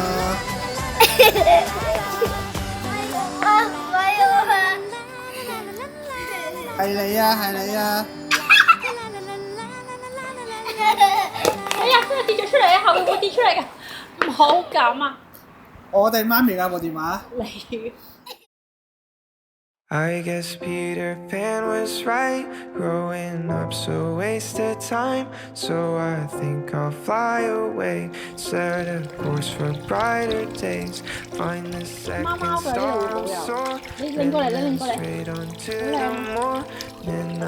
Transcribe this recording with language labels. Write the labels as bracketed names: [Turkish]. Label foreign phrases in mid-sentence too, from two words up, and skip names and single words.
[Cantonese] 唔係喎。係你啊，係你啊！哎呀，真係跌咗出嚟啊！後面會跌出嚟㗎，唔好咁啊！我哋媽咪㗎部電話。你。 [English] I guess Peter Pan was right, growing up's a waste of time. So I think I'll fly away, set a course for brighter days. Find the second star I'm soaring, and then straight onto the morning.